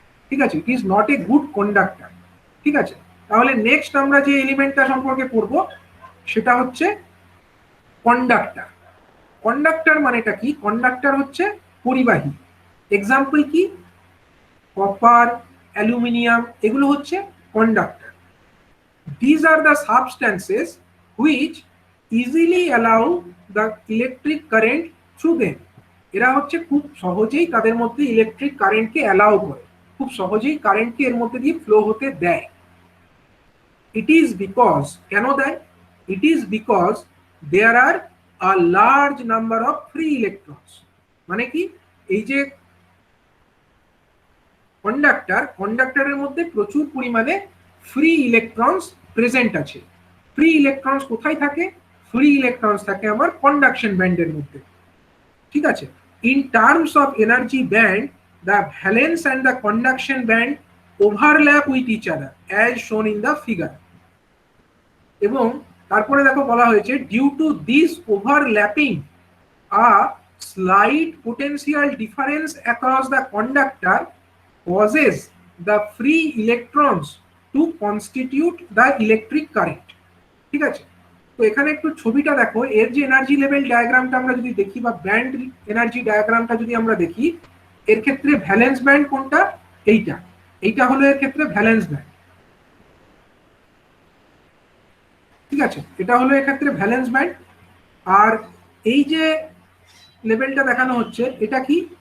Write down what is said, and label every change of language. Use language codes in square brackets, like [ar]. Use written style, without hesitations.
[bn] ঠিক আছে, [en] It is not a good conductor. [bn] ঠিক আছে, তাহলে নেক্সট আমরা যে এলিমেন্টটা সম্পর্কে পড়ব সেটা হচ্ছে কন্ডাক্টর। কন্ডাক্টর মানেটা কি? কন্ডাক্টর হচ্ছে পরিবাহী। এক্সাম্পল কি? কপার, অ্যালুমিনিয়াম, এগুলো হচ্ছে conductor. [en] These are the substances which easily allow the electric current through them. [bn] এরা হচ্ছে খুব সহজেই তাদের মধ্যে ইলেকট্রিক কারেন্টকে অ্যালাউ করে, খুব সহজেই কারেন্টকে এর মধ্যে দিয়ে ফ্লো হতে দেয়। [en] it is because, [bn] কেন দেয়? [en] It is because there are a large number of free electrons. [bn] মানে কি? এই যে কন্ডাক্টর, কন্ডাক্টরের মধ্যে প্রচুর পরিমাণে ফ্রি ইলেকট্রনস প্রেজেন্ট আছে। ফ্রি ইলেকট্রনস কোথায় থাকে? ফ্রি ইলেকট্রনস থাকে আমার কন্ডাকশন ব্যান্ডের মধ্যে। ঠিক আছে, [en] In terms of energy band, the valence and the conduction band overlap with each other as shown in the figure. [bn] এবং তারপরে দেখো বলা হয়েছে, [en] Due to this overlapping a slight potential difference across the conductor causes the free electrons to constitute the electric current. [bn] ঠিক আছে, তো এখানে একটু ছবিটা দেখো। এর যে এনার্জি লেভেল ডায়াগ্রামটা আমরা যদি দেখি, বা ব্যান্ড এনার্জি ডায়াগ্রামটা যদি আমরা দেখি, এর ক্ষেত্রে ভ্যালেন্স ব্যান্ড কোনটা? এইটা, এইটা হলো এর ক্ষেত্রে ভ্যালেন্স ব্যান্ড। ঠিক আছে, এটা হলো এর ক্ষেত্রে ভ্যালেন্স ব্যান্ড। আর এই যে লেভেলটা দেখানো হচ্ছে, এটা কি?